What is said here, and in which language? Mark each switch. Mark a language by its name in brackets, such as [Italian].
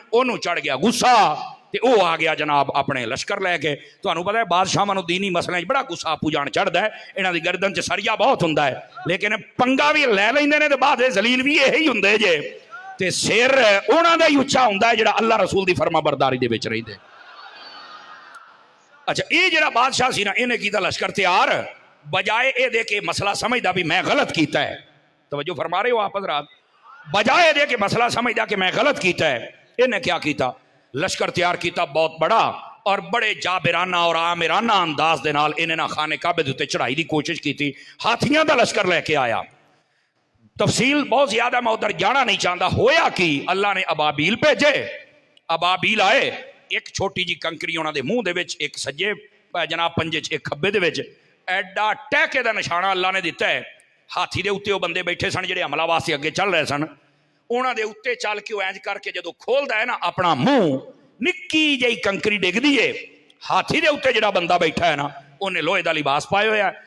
[Punjabi] اونوں چڑھ گیا غصہ تے او آ گیا جناب اپنے لشکر لے کے. تانوں پتہ ہے بادشاہاں نو دینی مسئلے وچ بڑا غصہ آپو جان چڑھدا ہے. انہاں دی گردن چ سریا بہت ہوندا ہے, لیکن پنگا بھی لے لیندے نے تے بعد ذلیل بھی یہی ہوندے جے. تے سر انہاں دا ہی اچا ہوندا ہے جڑا اللہ رسول دی فرما برداری دے وچ رہندے. اچھا یہ جڑا بادشاہ سی نا, انہیں کیتا لشکر تیار, بجائے اے دے کے مسئلہ سمجھدا بھی میں غلط کیتا ہے. [Urdu] توجہ فرما رہے ہو آپ حضرات. [Punjabi] بجائے دے کے مسئلہ سمجھدا کہ میں غلط کیتا ہے, انہیں کیا کیتا, لشکر تیار کیتا بہت بڑا, اور بڑے جابرانہ اور آمرانہ انداز دے نال انہیں نہ خانے کعبے دے اوتے چڑھائی دی کوشش کیتی. ہاتھیاں دا لشکر لے کے آیا. [Urdu] تفصیل بہت زیادہ میں ادھر جانا نہیں چاہتا. [Punjabi] ہویا کی, [Urdu] اللہ نے ابابیل بھیجے. [Punjabi] ابابیل آئے, ایک چھوٹی جی کنکری انہاں دے منہ دے وچ, ایک سجے جناب پنجے چ, ایک کھبے دے وچ. ایڈا ٹہکے دا نشانہ اللہ نے دیتا ہے. ہاتھی دے اوتے وہ بندے بیٹھے سن جڑے حملہ واسطے اگے چل رہے سن. انہاں دے اوتے چل کے وہ اینج کر کے جدوں کھولدا ہے نا اپنا منہ, نکی جئی کنکری ڈگدی ہے. ہاتھی دے اوتے جڑا بندہ بیٹھا ہے نا انہیں لوہے دا لباس پایا ہویا ہے.